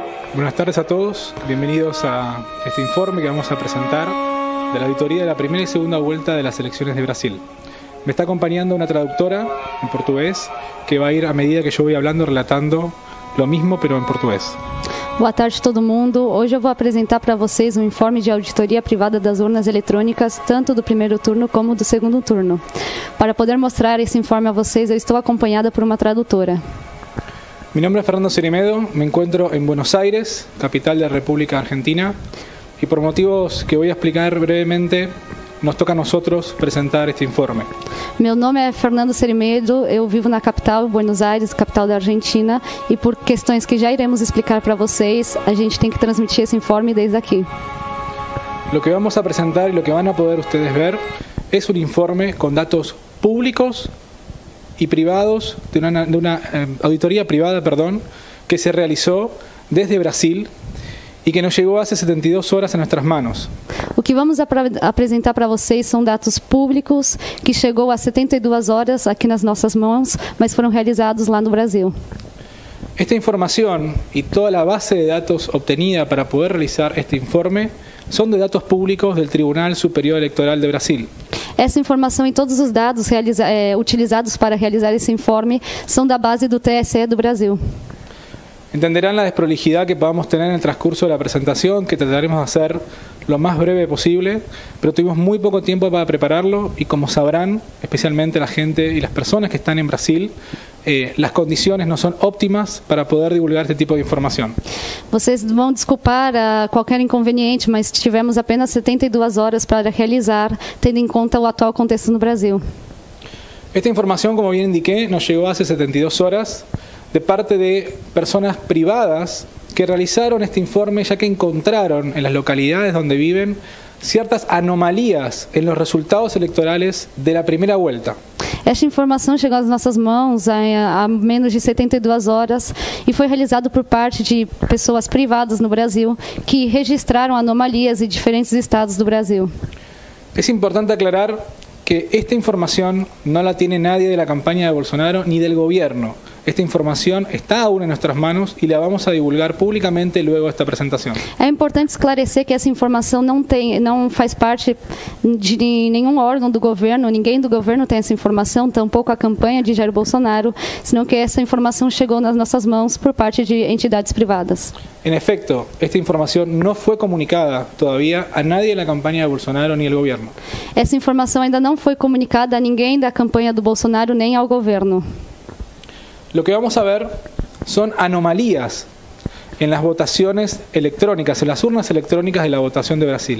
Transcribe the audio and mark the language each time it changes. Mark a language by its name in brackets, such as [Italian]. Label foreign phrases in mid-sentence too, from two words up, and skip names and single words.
[Spanish] Buenas tardes a todos, bienvenidos a este informe que vamos a presentar de la auditoría de la primera y segunda vuelta de las elecciones de Brasil. Me está acompañando una traductora en portugués que va a ir a medida que yo voy hablando relatando lo mismo pero en portugués. [Portuguese] Boa tarde a todo mundo. Hoje eu vou apresentar para vocês um informe de auditoria privada das urnas eletrônicas, tanto do primeiro turno como do segundo turno. Para poder mostrar esse informe a vocês, eu estou acompanhada por uma tradutora. [Spanish] Mi nombre es Fernando Cerimedo, me encuentro en Buenos Aires, capital de la República Argentina, y por motivos que voy a explicar brevemente, nos toca a nosotros presentar este informe. [Portuguese] Meu nome é Fernando Cerimedo, eu vivo na capital, Buenos Aires, capital da Argentina, e por questões que já iremos explicar para vocês, a gente tem que transmitir esse informe desde aqui. [Spanish] Lo que vamos a presentar y lo que van a poder ustedes ver es un informe con datos públicos y privados de una auditoría privada, que se realizó desde Brasil y que nos llegó hace 72 horas a nuestras manos. [Portuguese] O que vamos apresentar para vocês são dados públicos que chegou a 72 horas aqui nas nossas mãos, mas foram realizados lá no Brasil. [Spanish] Esta información y toda la base de datos obtenida para poder realizar este informe son de datos públicos del Tribunal Superior Electoral de Brasil. [Portuguese] Essa informação e todos os dados utilizados para realizar esse informe são da base do TSE do Brasil. [Spanish] Entenderán la desprolijidad que podamos tener en el transcurso de la presentación, que trataremos de hacer lo más breve posible, pero tuvimos muy poco tiempo para prepararlo y como sabrán, especialmente la gente y las personas que están en Brasil, las condiciones no son óptimas para poder divulgar este tipo de información. [Portuguese] Vocês vão desculpar qualquer inconveniente, mas tivemos apenas 72 horas para realizar, tendo em conta o atual contexto no Brasil. [Spanish] Esta información, como bien indiqué, nos llegó hace 72 horas de parte de personas privadas que realizaron este informe ya que encontraron en las localidades donde viven ciertas anomalías en los resultados electorales de la primera vuelta. [Portuguese] Esta informação chegou às nossas mãos há menos de 72 horas e foi realizado por parte de pessoas privadas no Brasil que registraram anomalias em diferentes estados do Brasil. [Spanish] Es importante aclarar que esta información no la tiene nadie de la campaña de Bolsonaro ni del gobierno. Esta información está aún en nuestras manos y la vamos a divulgar públicamente luego de esta presentación. [Portuguese] É importante esclarecer que essa informação não faz parte de nenhum órgão do governo, ninguém do governo tem essa informação, tampouco a campanha de Jair Bolsonaro, senão que essa informação chegou nas nossas mãos por parte de entidades privadas. [Spanish] En efecto, esta información no fue comunicada todavía a nadie de la campaña de Bolsonaro ni al gobierno. [Portuguese] Essa informação ainda não foi comunicada a ninguém da campanha do Bolsonaro nem ao governo. [Spanish] Lo que vamos a ver son anomalías en las votaciones electrónicas, en las urnas electrónicas de la votación de Brasil.